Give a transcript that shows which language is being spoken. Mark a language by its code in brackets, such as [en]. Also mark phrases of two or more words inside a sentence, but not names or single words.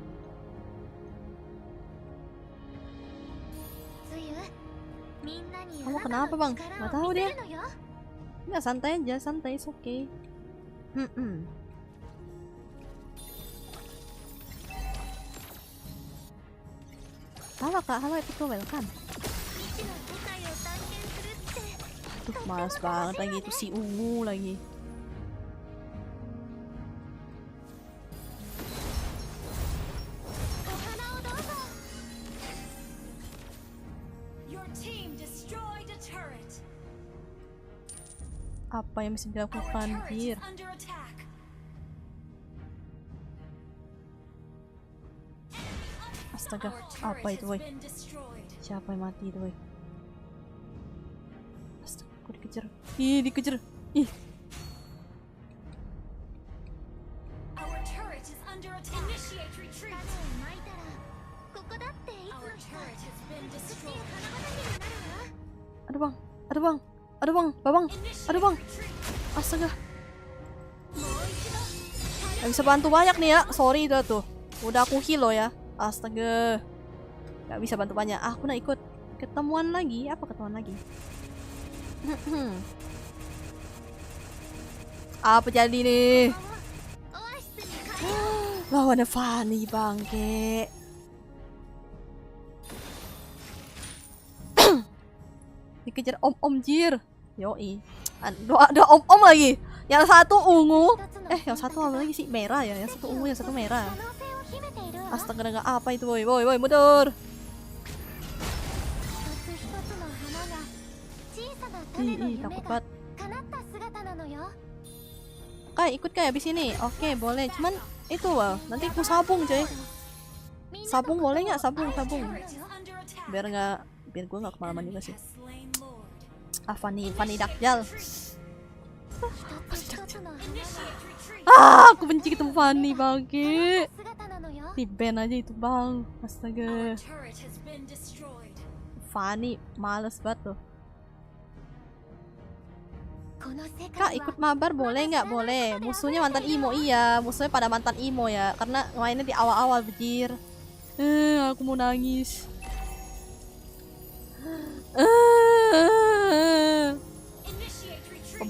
[ja] つゆみんなに [id] Kamu [ja] あな [id] kenapa, [ja] た [id] Bang? [ja] の [id] Nggak [ja] 力 [id] tahu [ja] を見せ [id] dia. [ja] るのよ [id] Nggak, santai aja, santai, [en] it's okay. [id] Halo kak, halo [en] epic welcome. [ja] 未知の世界を探検するって [id] Aduh, males banget lagi itu si ungu lagi. [en] Your team destroyed a turret. [id] Apa yang bisa [en] Our [id] dilakukan, [en] turret [id] Jir? [en] is under attack. [id] Astaga, [en] Our [id] apa [en] turret [id] itu, [en] has [id] woi? [en] been destroyed. [id] Siapa yang mati itu, woi? Astaga, aku dikejar. Ih, dikejar. Ih, [en] Our turret is under attack. Initiate retreat. [ja] 種をまいたらここだっていつ [en] Our [ja] の日か [en] turret has been [ja] 美しい [en] destroyed. [ja] 花畑になるわ [id] Babang. [en] Initiate [id] Aduh, Bang. [en] retreat. [id] Astaga, [ja] もう一度 [id] gak bisa bantu banyak nih ya. Sorry dah tuh. Udah aku heal loh ya. Astaga. Gak bisa bantu banyak. Aku nak ikut ketemuan lagi. Apa ketemuan lagi? Apa jadi nih? [ja] オアシスに帰ろう。 [id] Lawannya Fanny bangke. Dikejar om-om jir. Yoi. Ada om-om lagi. Yang satu ungu. Yang satu apa lagi sih? Merah ya. Yang satu ungu, yang satu merah. [ja] 可能性を秘めているわ。 [id] Astaga, naga apa itu, boy? Boy, boy, mundur. [ja] 一つ一つの花が小さな種の [id] Ih, [ja] 夢 [id] takut [ja] が [id] banget. [ja] 叶った姿なのよ。 [id] Kak, ikut kak abis ini. Oke, boleh. Cuman itu wah, nanti aku sabung coy. [ja] みんなと [id] Sabung boleh nggak? Sabung, sabung. [en] Turret is under attack. [id] Biar gue nggak kemalaman juga sih. [en] Has slain Lord. [id] Ah, Fanny Dakjal. [ja] 一つ一つの花が [en] Initiate retreat. [id] Aku benci ketemu Fanny bangke. [ja] 姿なのよ。 [id] Di ban aja itu bang. [en] Our [id] Astaga. [en] turret has been destroyed. [id] Fanny males banget loh. [ja] この世 [id] Kak [ja] 界 [id] ikut [ja] は [id] mabar boleh nggak? Boleh. Musuhnya mantan imo iya. Musuhnya pada mantan imo ya. Karena mainnya di awal-awal bejir. Aku mau nangis. [en] Initiate retreat.